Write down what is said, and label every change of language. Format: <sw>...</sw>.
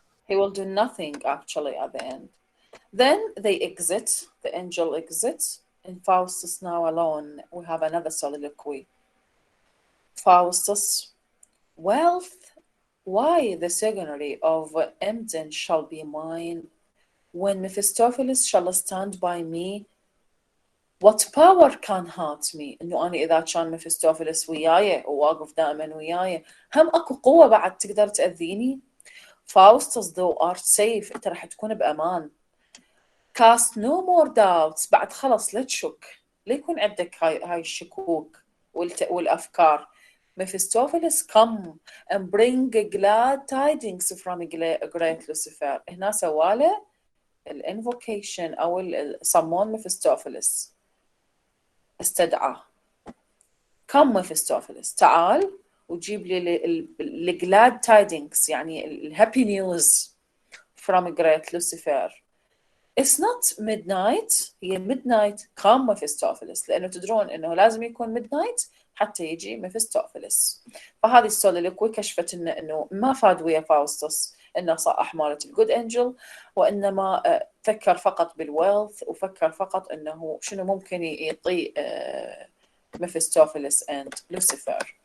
<en>He will do nothing actually at the end. Then they exit, the angel exits, and Faustus now alone. We have another soliloquy. Faustus, wealth, why the secondary of Emden shall be mine, when Mephistopheles shall stand by me? What power can hurt me؟</en> <ar>إنه أنا إذا كان ميفستوفيلس وياي وواقف دائما وياي، هم أكو قوة بعد تقدر تأذيني؟</ar> <en>Faustus, thou art safe،</en> <ar>أنت راح تكون بأمان.</ar> <en>Cast no more doubts،</en> <ar>بعد خلص لا تشك، لا يكون عندك هاي الشكوك والأفكار.</ar> <en>Mephistopheles, come and bring glad tidings from great Lucifer.</en> <ar>هنا سواله الانفوكيشن أو صمون ميفستوفيلس، استدعاه.</ar> <en>come Mephistopheles،</en> <ar>تعال وجيب لي glad tidings، يعني الهابي نيوز</ar> <en>from great Lucifer. It's not midnight،</en> <ar>هي midnight come Mephistopheles، لأنه تدرون إنه لازم يكون midnight حتى يجي ميفستوفيلس. فهذه السوليلوكوي كشفت إنه ما فاد ويا فاوستس إنه صاح مالة الجود أنجل، وإنما فكر فقط بالويلث، وفكر فقط إنه شنو ممكن يعطي ميفستوفيلس and Lucifer.</ar>